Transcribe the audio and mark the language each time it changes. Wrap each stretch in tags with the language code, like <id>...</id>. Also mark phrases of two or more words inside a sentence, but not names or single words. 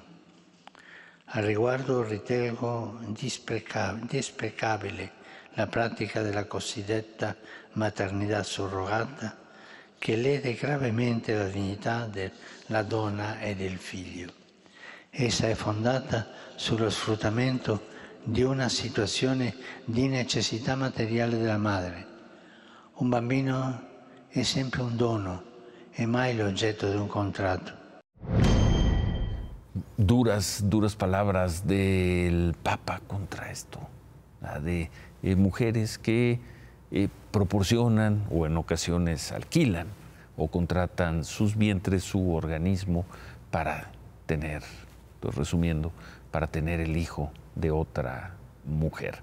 <it>Al riguardo ritengo desprecabile la pratica della cosiddetta maternità surrogata, che lede gravemente la dignità della donna e del figlio. Essa è fondata sullo sfruttamento di una situazione di necessità materiale della madre. Un bambino è sempre un dono e mai l'oggetto di un contratto.</it> <es>Duras palabras del Papa contra esto, la de mujeres que proporcionan o en ocasiones alquilan o contratan sus vientres, su organismo para tener, pues resumiendo, para tener el hijo de otra mujer.</es>